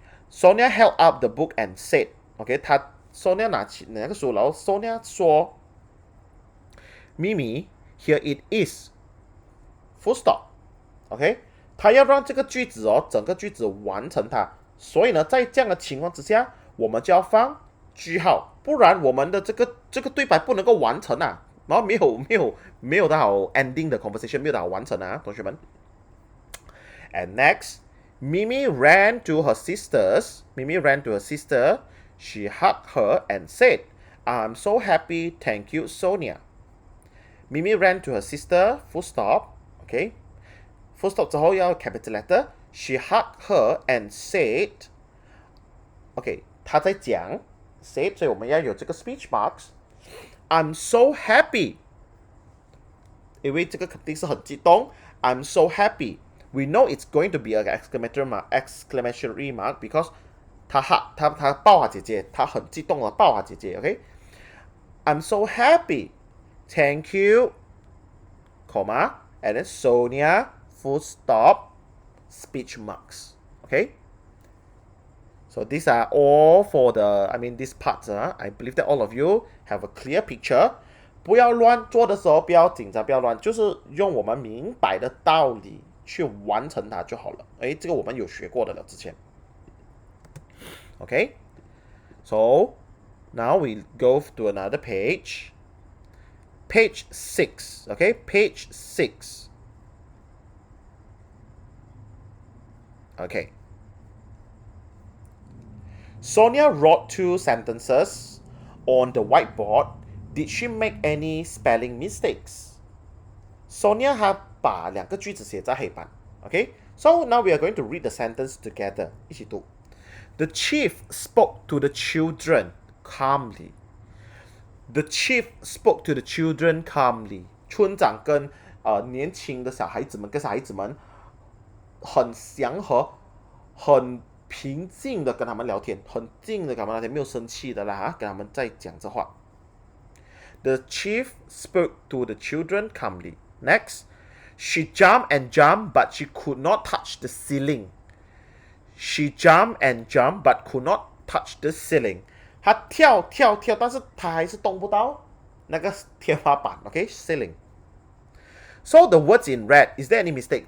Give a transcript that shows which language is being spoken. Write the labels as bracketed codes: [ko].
[en] Sonia held up the book and said, [zh] OK， 他 Sonia 拿起那个书，然后 Sonia 说 ，Mimi, [en] here it is, full stop， [zh] OK， 他要让这个句子整个句子完成它。所以呢，在这样的情况之下，我们就要放句号，不然我们的这个对白不能够完成然后没有的好 ending 的 conversation， 没有的好完成同学们。 [en] And next, Mimi ran to her sisters. Mimi ran to her sister. She hugged her and said, "I'm so happy. Thank you, Sonia." Mimi ran to her sister. Full stop. Okay. Full stop [zh] 之后要 [en] capital letter。She hugged her and said, OK， [zh] 她在讲 [en] said， [zh] 所以我们要有这个 [en] speech marks。 I'm so happy， [zh] 因为这个肯定是很激动。 [en] I'm so happy. We know it's going to be an exclamatory mark because [zh] 她抱她姐姐，她很激动的抱她姐姐。 [en] OK，I'm so happy. Thank you, comma, and then Sonia, full stop.Speech marks. Okay. So these are all for these parts. I believe that all of you have a clear picture. [zh] 不要乱做的时候，不要紧张，不要乱，就是用我们明白的道理去完成它就好了。这个我们有学过的了，之前。 [en] Okay. So now we go to another page. Page 6. Okay. Page 6. Okay. Sonia wrote 2 sentences on the whiteboard. Did she make any spelling mistakes? [zh] Sonia 她把2个句子写在黑板。 [en] Okay. So now we are going to read the sentence together. [zh] 一起读。 [en] The chief spoke to the children calmly. The chief spoke to the children calmly. [zh] 村长跟年轻的小孩子们很祥和，很平静的跟他们聊天，很静的跟他们聊天，没有生气的啦跟他们在讲这话。 [en] The chief spoke to the children calmly. Next, she jumped and jumped, but she could not touch the ceiling. She jumped and jumped but could not touch the ceiling. [zh] 她跳跳跳，但是她还是动不到那个天花板。 [en] OK，ceiling。 So the words in red, is there any mistake?